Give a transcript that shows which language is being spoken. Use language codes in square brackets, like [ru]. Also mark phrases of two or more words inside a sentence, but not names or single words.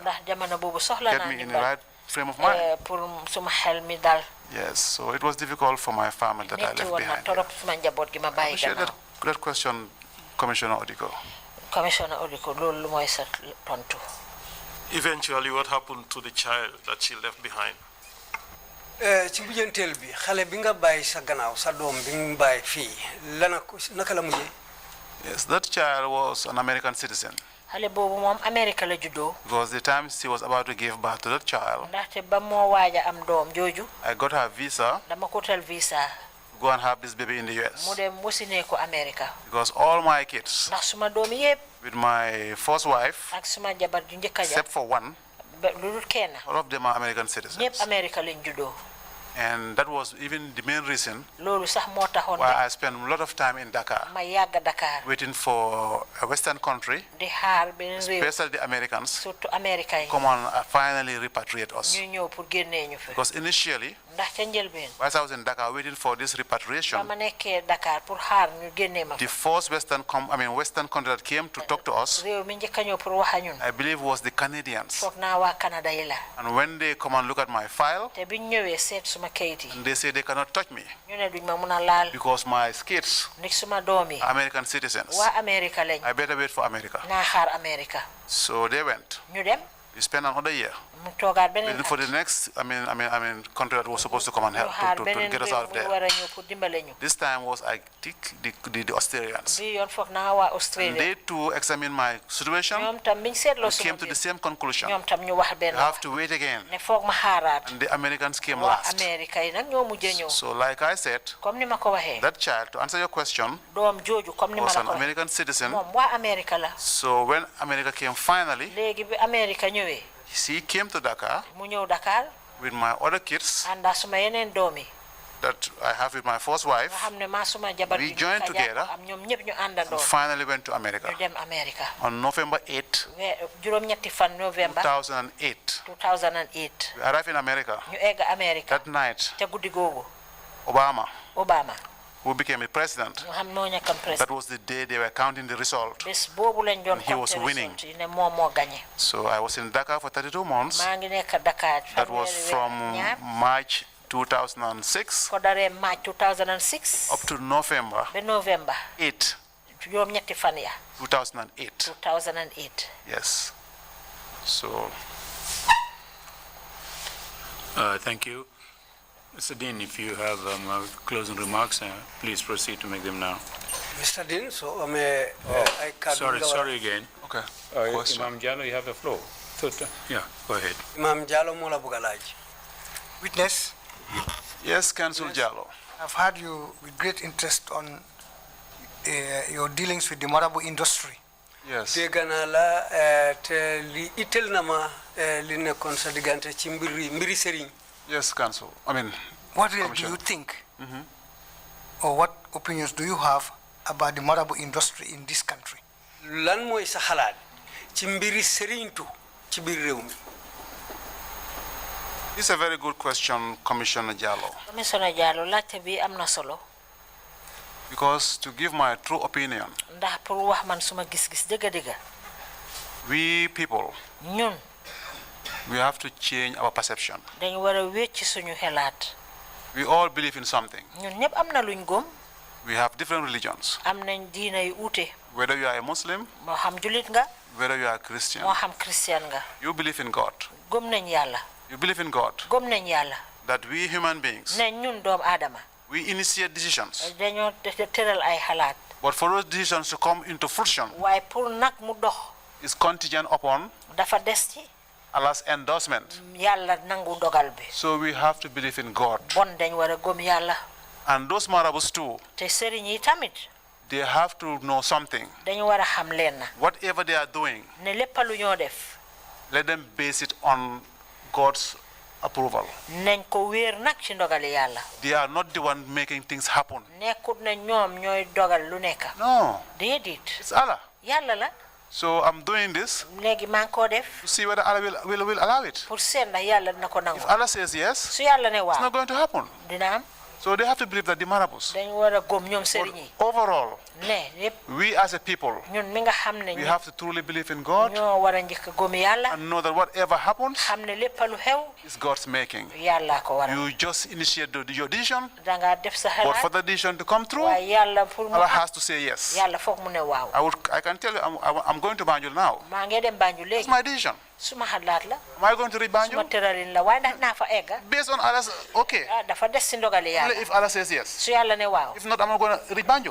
[en] Get me in the right frame of mind. Yes, so it was difficult for my family that I left behind. I appreciate that question, Commissioner Odiko. Eventually, what happened to the child that she left behind? [wo] Ci bujentel bi xalé bi nga bay sa gannaaw sa dom bi nga bay fi naka la mujjé? [en] Yes, that child was an American citizen. Because the time she was about to give birth to that child, I got her visa go and have this baby in the US. [wo] Mu dem wasine ko America. [en] Because all my kids, [wo] Ndax suma doom yépp [en] with my first wife, [wo] ak suma jabar ju njëkk ja [en] except for one, all of them are American citizens. [wo] ñépp America lañ juddoo. [en] And that was even the main reason [wo] loolu sax moo taxoon [en] why I spent a lot of time in Dakar, [wo] ma yàgg Dakar [en] waiting for a Western country, [wo] di xaar beneen réew [en] especially the Americans, [wo] surtout America yi [en] come on, finally repatriate us. [wo] ñu ñëw pour génnee ñu fi. [en] Because initially, [wo] ndax ca njëlbeen [en] whilst I was in Dakar waiting for this [wo] ba [en] repatriation, [wo] ma nekkee Dakar pour xaar ñu génnee ma [en] the first Western country that came to talk to us, [wo] réew mi njëkk a ñëw pour wax a ñun [en] I believe was the Canadians. [wo] foog naa waa Canada yi la. [en] And when they come and look at my file, [wo] te biñ ñëwee seet suma kayit yi [en] and they say they cannot touch me [wo] ñu ne duñ ma mun a laal [en] because my kids [wo] ndik suma doom yi [en] are American citizens. [wo] waa America lañ [en] I better wait for America. [wo] naa xaar America [en] So they went. [wo] ñu dem [en] We spent another year [wo] mu toogaat beneen [en] waiting for the next, country that was supposed to come and help to get us out of [wo] réew mu war [en] there. [wo] a ñëw pour dimbale ñu. [en] This time was, I think, the Australians. [wo] bi yoon foog naa waa [en] And Australia they too examined my situation [wo] ñoom tam biñ seetloo [en] and [wo] suma [en] came to the same conclusion. [wo] ñoom tam ñu wax benn [en] You have to wait again. [wo] ne foog ma xaaraat [en] And the Americans came [wo] waa [en] last. [wo] America yi nag ñoo mujjee ñëw [en] So like I said, [wo] comme ni ma ko waxee [en] that child, to answer your question, [wo] doom jooju comme ni ma [en] was [wo] la [en] an [wo] ko waxee [en] American citizen. [wo] moom waa America la [en] So when America came finally, [wo] léegi bi America ñëwee [en] she came to Dakar [wo] mu ñëw Dakar [en] with my other kids [wo] ànda suma yeneen doom yi [en] that I have with my first wife. [wo] nga xam ne maa suma jabar [en] We [wo] ji [en] joined [wo] ka jàpp [en] together [wo] am ñoom ñëpp ñu àndandoo [en] Finally went to America [wo] ñu dem America [en] on November 8, [wo] juróom-ñetti fan November [en] 2008. [wo] 2008 [en] We arrived in America. [wo] ñu egg America [en] That night, [wo] ca guddi googu [en] Obama, [wo] Obama [en] who became a president, [wo] nga xam moo ñàkkam [en] that [wo] président [en] was the day they were counting the result. [wo] bés boobu lañ doon [en] And he was [wo] compter [en] winning. [wo] result yi ne moom moo gagné [en] So I was in Dakar for 32 months. [wo] maa ngi nekk Dakar [en] That was [wo] fanweeri [en] from [wo] weer ak ñaar [en] March 2006 [wo] ko daree March 2006 [en] up to November [wo] ba November [en] 8, [wo] juróom-ñetti fan ya [en] 2008. [wo] 2008 [en] Yes. So Thank you. Mr. Deen, if you have closing remarks, please proceed to make them now. Mr. Deen, so I can't. Sorry again. okay. Imam Jallo, you have the floor. Yeah, go ahead. [wo] Imam Jallo mola bugalaj. [en] Witness, Yes, Council Jallo. I've heard you with great interest on your dealings with the Marabu industry. Yes. [wo] Degana la te li itel nama li nekkon sa digante ci mbiri serigne. [en] Yes, Council. What do you think, or what opinions do you have about the Marabu industry in this country? [wo] Lan moy sa xalaat ci mbiri serigne tu ci bir rew mi. [en] It's a very good question, Commissioner Jallo. [wo] Commissioner Jallo laajte bi am na solo [en] Because to give my true opinion, [wo] ndax pour wax man suma gis-gis dëgg-dëgg [en] we people, [wo] ñun [en] we have to change our perception. [wo] dañu war a wécc suñu xelaat [en] We all believe in something. [wo] ñun ñëpp am na luñ gëm [en] We have different religions. [wo] am nañ diina yu uute [en] Whether you are a Muslim, [wo] moo xam julit nga [en] whether you are a Christian, [wo] moo xam christian nga [en] you believe in God. [wo] gëm nañ yàlla [en] You believe in God. [wo] gëm nañ yàlla [en] That we human beings, [wo] ne ñun doom aadama [en] we initiate decisions. [wo] dañoo tëral ay xalaat [en] But for those decisions to come into fruition [wo] waaye pour nag mu dox [en] is contingent upon [wo] dafa des ci [en] Allah's endorsement. [wo] yàlla nangu dogal bi [en] So we have to believe in God. [wo] bon dañ war a gëm yàlla [en] And those marabouts too, [wo] te sëriñ yi tamit [en] they have to know something. [wo] dañu war a xam leen na [en] Whatever they are doing, [wo] ne lépp lu ñoo def [en] let them base it on God's approval. [wo] nañ ko wéer nag ci ndogali yàlla [en] They are not the one making things happen. [wo] nekkut na ñoom ñooy dogal lu nekk [en] No, [wo] déedéet [en] it's Allah. [wo] yàlla la [en] So I'm doing this [wo] léegi maa ngi koo def [en] to see whether Allah will allow it. [wo] pour seet ndax yàlla dina ko nangu [en] If Allah says yes, [wo] su yàlla ne [en] it's [wo] waaw [en] not going to happen. [wo] dina am [en] So they have to believe that the marabouts. [wo] dañ war a gëm ñoom sëriñ yi [en] Overall, [wo] ne yépp [en] we as a people, [wo] ñun mi nga xam ne [en] we have to truly believe in God [wo] ñoo war a njëkk a gëm yàlla [en] and know that whatever happens [wo] xam ne lépp lu xew [en] is God's making. [wo] yàlla ko war a [en] You just initiate your decision, [wo] danga def sa [en] but for [wo] xalaat [en] the decision to come through, [wo] waaye yàlla pour mu Allah am [en] has to say yes. [wo] yàlla foog mu ne waaw [en] I can tell you, I'm going to Banjul now. [wo] maa ngi dem Banjul [en] That's [wo] léegi [en] my decision. [wo] suma xalaat la [en] am I going to reach Banjul [wo] suma tëralin la waaye ndax naa fa egga [en] based on Allah's okay [wo] dafa des si ndogali [en] only [wo] yàlla [en] if Allah says yes [wo] su yàlla ne waaw [en] if not I'm not going to reach Banjul